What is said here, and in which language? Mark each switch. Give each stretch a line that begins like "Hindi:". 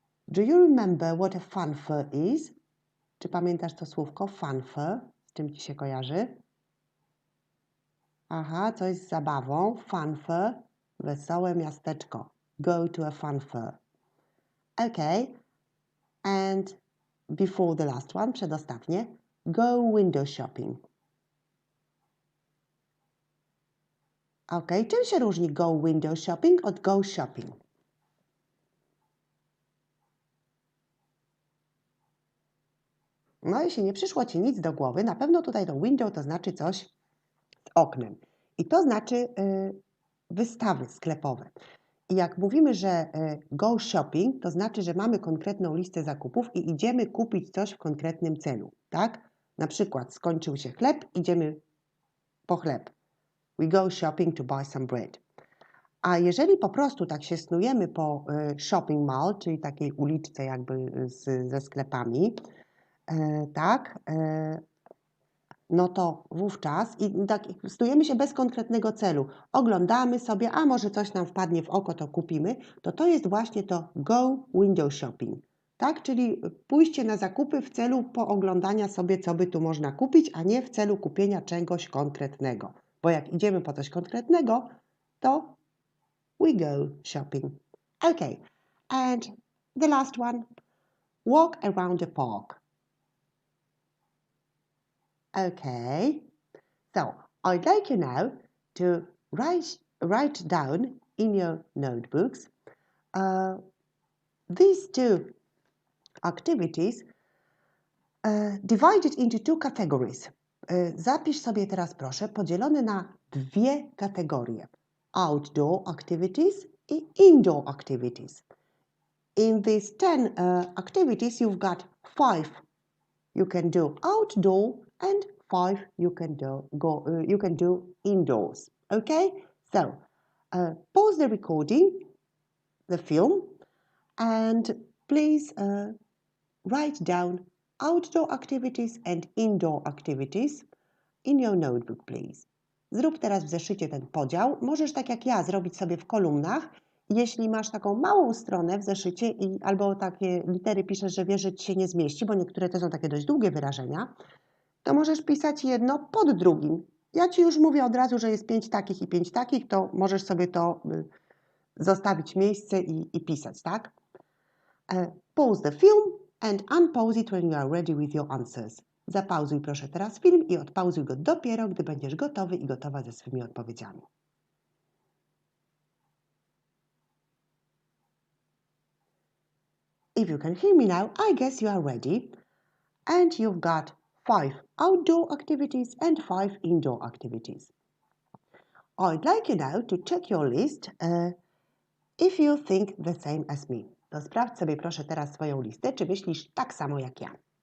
English: Do you remember what a fun fair is?
Polish: Czy pamiętasz to słówko fun fair? Z czym Ci się kojarzy? Aha, coś z zabawą. Fun fair. Wesołe miasteczko.
English: Go to a fun fair. Okay. And before the last one,
Polish: przedostatnie,
English: go window shopping.
Polish: Ok, czym się różni go window shopping od go shopping? No, jeśli nie przyszło Ci nic do głowy, na pewno tutaj to window to znaczy coś z oknem. I to znaczy wystawy sklepowe. I jak mówimy, że go shopping, to znaczy, że mamy konkretną listę zakupów i idziemy kupić coś w konkretnym celu, tak? Na przykład skończył się chleb, idziemy po chleb.
English: We go shopping to buy some bread.
Polish: A jeżeli po prostu tak się snujemy po shopping mall, czyli takiej uliczce jakby ze sklepami, tak, no to wówczas i tak snujemy się bez konkretnego celu. Oglądamy sobie, a może coś nam wpadnie w oko, to kupimy. To jest właśnie to go window shopping. Tak, czyli pójście na zakupy w celu pooglądania sobie, co by tu można kupić, a nie w celu kupienia czegoś konkretnego. Bo jak idziemy po coś konkretnego, to
English: we go shopping. Okay, and the last one, walk around the park. Okay, so I'd like you now to write down in your notebooks these two activities divided into two categories.
Polish: Zapisz sobie teraz proszę podzielone na dwie kategorie.
English: Outdoor activities i indoor activities. In these 10 activities you've got 5 you can do outdoor and 5 you can do indoors. Okay? So, pause the recording, the film, and please write down outdoor activities and indoor activities in your notebook, please.
Polish: Zrób teraz w zeszycie ten podział. Możesz tak jak ja zrobić sobie w kolumnach. Jeśli masz taką małą stronę w zeszycie albo takie litery piszesz, że wiesz, że Ci się nie zmieści, bo niektóre to są takie dość długie wyrażenia, to możesz pisać jedno pod drugim. Ja Ci już mówię od razu, że jest 5 takich i 5 takich, to możesz sobie to zostawić miejsce i pisać, tak?
English: Pause the film and unpause it when you are ready with your answers.
Polish: Zapauzuj proszę teraz film i odpauzuj go dopiero, gdy będziesz gotowy i gotowa ze swymi odpowiedziami.
English: If you can hear me now, I guess you are ready. And you've got 5 outdoor activities and 5 indoor activities. I'd like you now to check your list if you think the same as me.
Polish: To sprawdź sobie proszę teraz swoją listę, czy myślisz tak samo jak ja.